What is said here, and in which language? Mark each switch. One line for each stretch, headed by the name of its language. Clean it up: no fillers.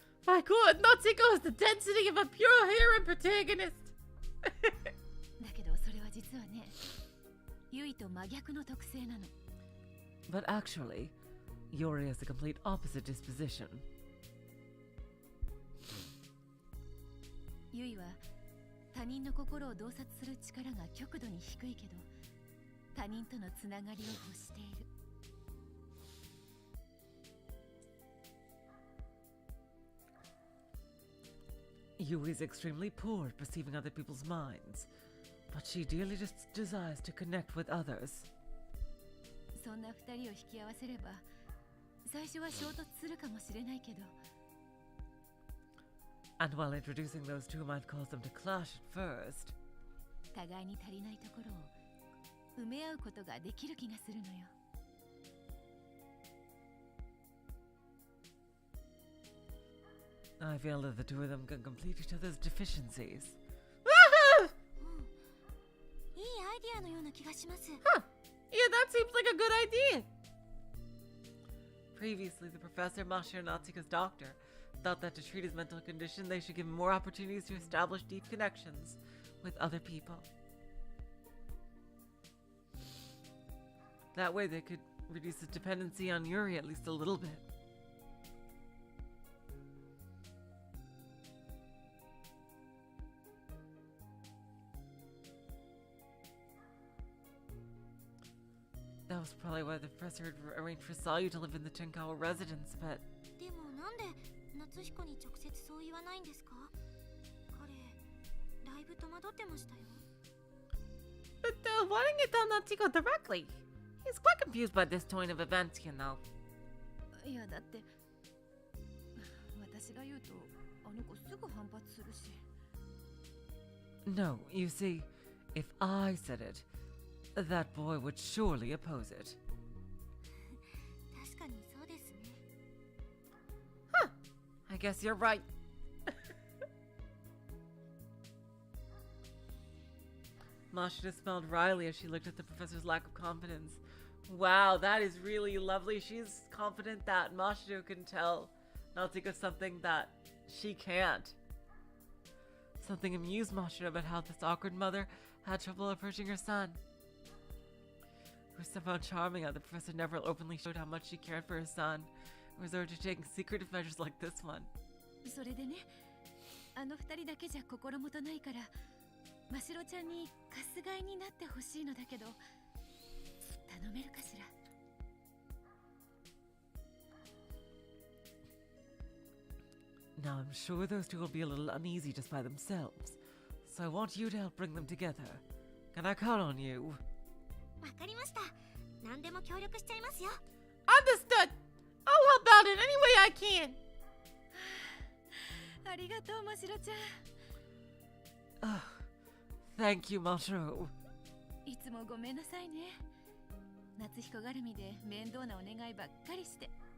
English: My god, Natsuko has the density of a pure heroine protagonist.
Japanese: だけどそれは実はねゆいと真逆の特性なの
English: But actually, Yuri has the complete opposite disposition.
Japanese: ゆいは他人の心を洞察する力が極度に低いけど他人とのつながりを欲している
English: Yui's extremely poor at perceiving other people's minds, but she dearly desires to connect with others.
Japanese: そんな二人を引き合わせれば最初は衝突するかもしれないけど
English: And while introducing those two might cause them to clash at first,
Japanese: 互いに足りないところを埋め合うことができる気がするのよ
English: I feel that the two of them can complete each other's deficiencies.
Japanese: いいアイディアのような気がします。
English: Yeah, that seems like a good idea. Previously, the professor, Mashiro Natsuko's doctor, thought that to treat his mental condition, they should give him more opportunities to establish deep connections with other people. That way, they could reduce his dependency on Yuri at least a little bit. That was probably why the professor had arranged for Sayu to live in the Tenkawa residence, but
Japanese: でもなんで夏彦に直接そう言わないんですか？彼だいぶ戸惑ってましたよ。
English: But why didn't you tell Natsuko directly? He's quite confused by this turn of events, you know.
Japanese: いやだって私が言うとあの子すぐ反発するし。
English: No, you see, if I said it, that boy would surely oppose it.
Japanese: 確かにそうですね。
English: Huh. I guess you're right. Mashita smiled wryly as she looked at the professor's lack of confidence. Wow, that is really lovely. She's confident that Mashita can tell Natsuko something that she can't. Something amused Mashita about how this awkward mother had trouble approaching her son. It was somehow charming how the professor never openly showed how much she cared for his son, and resorted to taking secretive measures like this one.
Japanese: それでね、あの二人だけじゃ心もとないから、ましろちゃんにかすがいになってほしいのだけど、頼めるかしら。
English: Now I'm sure those two will be a little uneasy just by themselves, so I want you to help bring them together. Can I count on you?
Japanese: わかりました。何でも協力しちゃいますよ。
English: Understood. I'll help out in any way I can.
Japanese: ありがとうましろちゃん。
English: Oh, thank you, Mashiro.
Japanese: いつもごめんなさいね。夏彦がるみで面倒なお願いばっかりして。